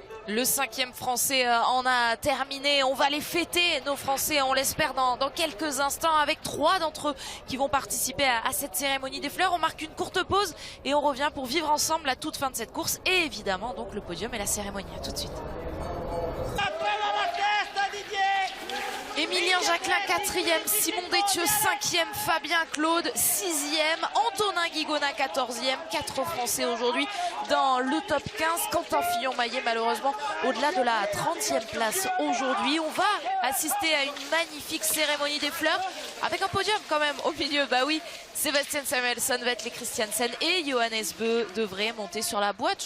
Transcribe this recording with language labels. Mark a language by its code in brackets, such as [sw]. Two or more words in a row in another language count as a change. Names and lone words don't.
[fr] Le 5e français en a terminé. On va les fêter, nos Français, on l'espère dans quelques instants, avec 3 d'entre eux qui vont participer à cette cérémonie des fleurs. On marque une courte pause et on revient pour vivre ensemble la toute fin de cette course et évidemment donc le podium et la cérémonie. À tout de suite. Emilien Jacquelin 4e, Simon Détieux 5e, Fabien Claude 6e, Antonin Guigona 14e, 4 Français aujourd'hui dans le top 15. Quentin Fillon-Maillet malheureusement au-delà de la 30e place aujourd'hui. On va assister à une magnifique cérémonie des fleurs avec un podium quand même au milieu. Oui, Sébastien Samuelsson, Vetle Christiansen et Johannes Bö devraient monter sur la boîte.